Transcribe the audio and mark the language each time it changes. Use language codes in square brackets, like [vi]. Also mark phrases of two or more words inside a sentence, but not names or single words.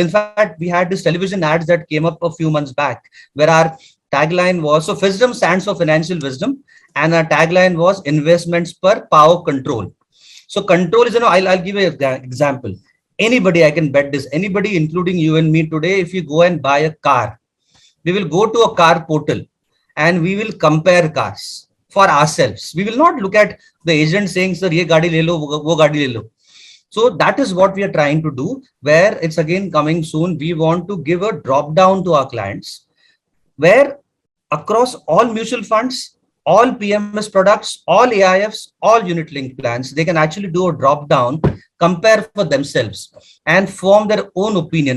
[en] In fact, we had this television ads that came up a few months back where our tagline was, so Fisdom stands for financial wisdom, and our tagline was investments per power control. So control is, I'll give you an example. Anybody, I can bet this, anybody, including you and me today, if you go and buy a car, we will go to a car portal and we will compare cars for ourselves. We will not look at the agent saying, sir, [hi] ये गाड़ी ले लो, वो गाड़ी ले लो. [en] So that is what we are trying to do, where it's again coming soon. We want to give a drop down to our clients, where across all mutual funds, all PMS products, all AIFs, all unit linked plans, they can actually do a drop down, compare for themselves and form their own opinion.